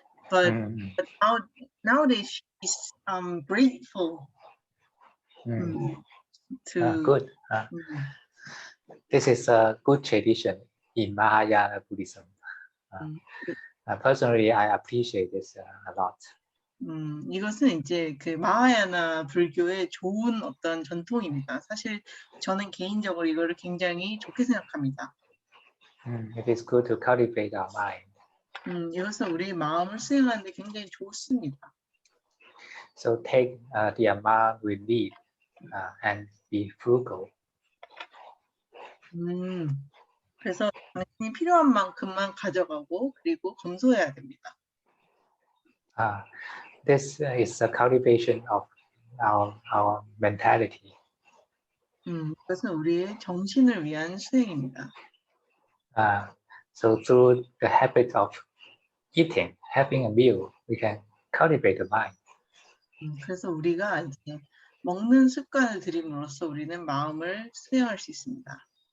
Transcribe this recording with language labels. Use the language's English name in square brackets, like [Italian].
[English] But nowadays she's grateful to Good. This is a good tradition in Mahayana Buddhism. Personally, I appreciate this a lot. [Korean] 이것은 이제 그 마하야나 불교의 좋은 어떤 전통입니다. 사실 저는 개인적으로 이거를 굉장히 좋게 생각합니다. [English] It is good to cultivate our mind. [Korean] 이것은 우리의 마음을 수행하는데 굉장히 좋습니다. [English] So take the amount we need and be frugal. [Korean] 그래서 당신이 필요한 만큼만 가져가고 그리고 검소해야 됩니다. [English] This is a cultivation of our mentality. [Korean] 이것은 우리의 정신을 위한 수행입니다. [English] So through the habit of eating, having a meal, we can cultivate the mind. [Korean] 그래서 우리가 이제 먹는 습관을 들임으로써 우리는 마음을 수행할 수 있습니다.